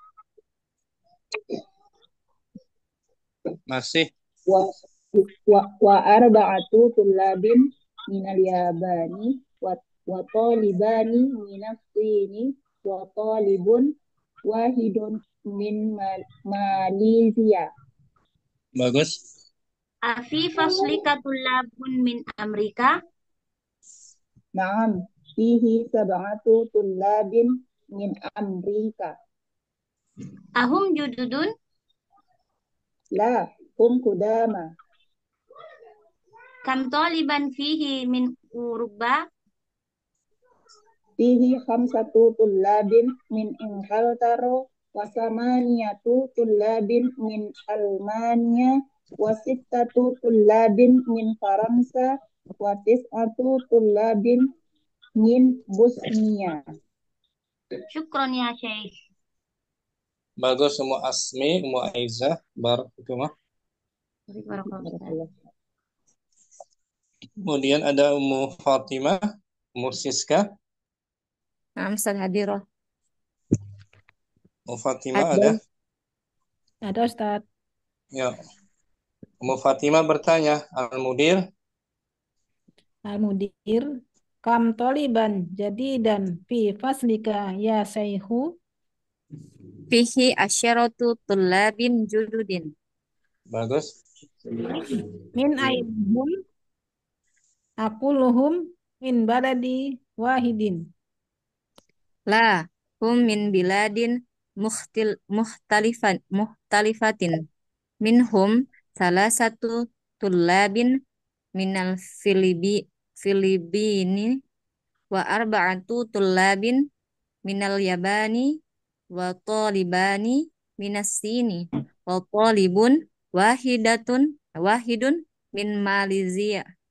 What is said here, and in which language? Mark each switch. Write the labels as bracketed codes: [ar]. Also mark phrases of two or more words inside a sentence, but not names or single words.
[id] Masih. [ar] وأربعة طلاب من اليابان وطالبان من الصين وطالب واحد من ماليزيا. [id] Bagus. [ar] أفي فصلك طلاب من أمريكا. نعم فيه 7 طلاب من أمريكا. أهم جدد. لا هم قدامى. كم طالبا فيه من أوروبا. فيه 5 طلاب من إنجلترا و8 طلاب من ألمانيا و6 طلاب من فرنسا و9 طلاب من بوسنيا. شكرا يا شيخ. [id] Bagus Ummu Asmi, Ummu Aizah, barakallahu. Kemudian ada Ummu Fatimah, Ummu Siska. [ar] نعم، أستاذ حاضرة. [id] Ummu Fatimah ada? Ada Ustaz. Ya. Ummu Fatimah bertanya, [ar] Al-Mudir. Al-Mudir, كم طالبا جديدا في فصلك يا شيخ. فيه عشرة طلاب جدد. [id] Bagus. [ar] من أيهم أكثرهم من بلد واحد. لا هم من بلاد مختلفة. منهم ثلاثة طلاب من الفلبين وأربعة طلاب من اليابان وطالبان من الصين وطالب واحد من ماليزيا.